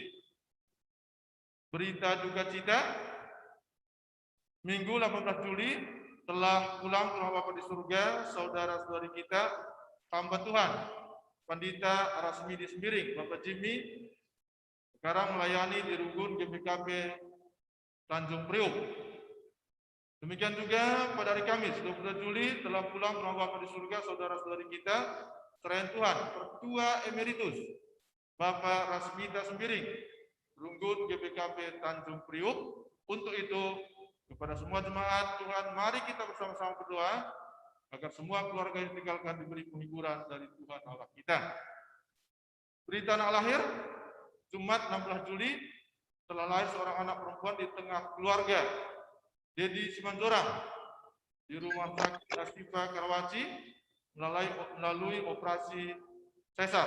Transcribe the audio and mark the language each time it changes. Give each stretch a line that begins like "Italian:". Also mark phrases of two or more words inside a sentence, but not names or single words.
Indonesian: Berita duka cita, Minggu 18 Juli telah pulang ke rumah Bapa di surga saudara-saudari kita, hamba Tuhan, Pandita Rasmidi Sembiring, Bapak Jimmy, sekarang melayani di Rugun GBKP Tanjung Priok. Demikian juga pada hari Kamis 22 Juli telah pulang ke rumah Bapa di surga saudara-saudari kita, serayan Tuhan, Pertua Emeritus Bapak Rasmita Sembiring, Runggut GBKP Tanjung Priok. Untuk itu, kepada semua jemaat Tuhan, mari kita bersama-sama berdoa agar semua keluarga yang ditinggalkan diberi penghiburan dari Tuhan Allah kita. Berita anak lahir, Jumat 16 Juli telah lahir seorang anak perempuan di tengah keluarga, Dedi Simanjorang, di rumah sakit Asifa Karawaci melalui operasi sesar.